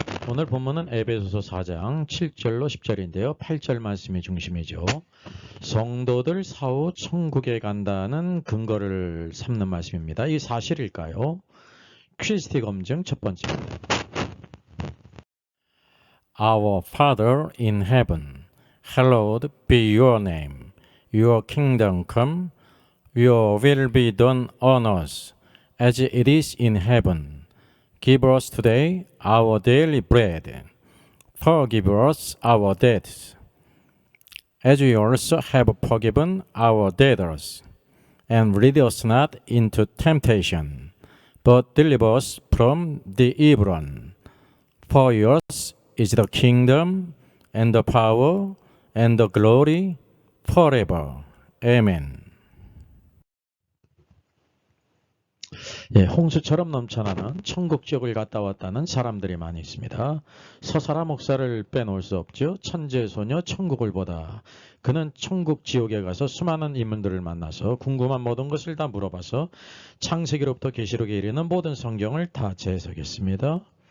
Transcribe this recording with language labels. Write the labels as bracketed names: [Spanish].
[Korean] 오늘 본문은 에베소서 4장 7절로 10절인데요. 8절 말씀이 중심이죠. 성도들 사후 천국에 간다는 근거를 삼는 말씀입니다. 이 사실일까요? 퀴즈티 검증 첫 번째입니다. [English] Our Father in heaven, hallowed be your name. Your kingdom come, your will be done on earth as it is in heaven. Give us today our daily bread. Forgive us our debts, as we also have forgiven our debtors. And lead us not into temptation, but deliver us from the evil one. For yours is the kingdom, and the power, and the glory, forever. Amen. [Korean] 홍수처럼 넘쳐나는 천국 지옥을 갔다 왔다는 사람들이 많이 있습니다. 서사라 목사를 빼놓을 수 없죠. 천재소녀 천국을 보다. 그는 천국 지옥에 가서 수많은 인물들을 만나서 궁금한 모든 것을 다 물어봐서 창세기로부터 계시록에 이르는 모든 성경을 다 재해석했습니다.